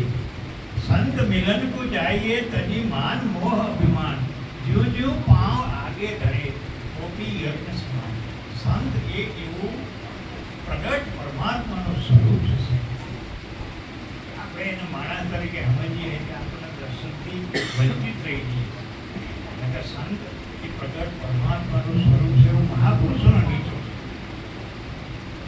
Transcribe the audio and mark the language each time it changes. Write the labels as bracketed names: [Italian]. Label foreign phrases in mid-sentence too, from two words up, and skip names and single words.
[Hindi] संत मिलन को जाइए तजी मान मोह अभिमान ज्यों ज्यों पांव आगे धरे गोपी यज्ञ समान. [Gujarati] સંત એક એવું પ્રગટ પરમાત્માનું સ્વરૂપ છે. આપણે એને માણસ તરીકે સમજીએ કે આપણને દર્શનથી વંચિત રહી જઈએ. એટલે સંત એ પ્રગટ પરમાત્માનું સ્વરૂપ છે એવું મહાપુરુષોનો નીચો છે.